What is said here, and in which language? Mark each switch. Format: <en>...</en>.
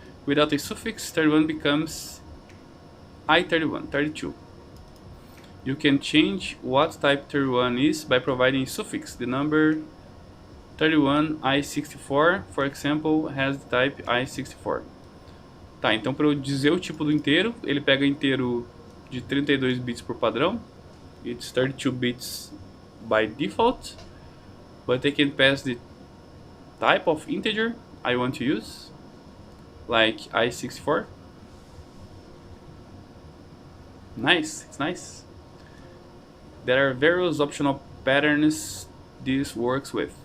<en>Without a suffix, 31 becomes I31, 32. You can change what type 31 is by providing a suffix. The number 31i64, for example, has the type i64.</en> <pt>Tá, então para eu dizer o tipo do inteiro, ele pega inteiro de 32 bits por padrão.</pt> <en>It's 32 bits by default, but I can pass the type of integer I want to use, like i64. Nice, it's nice. There are various optional patterns this works with.</en>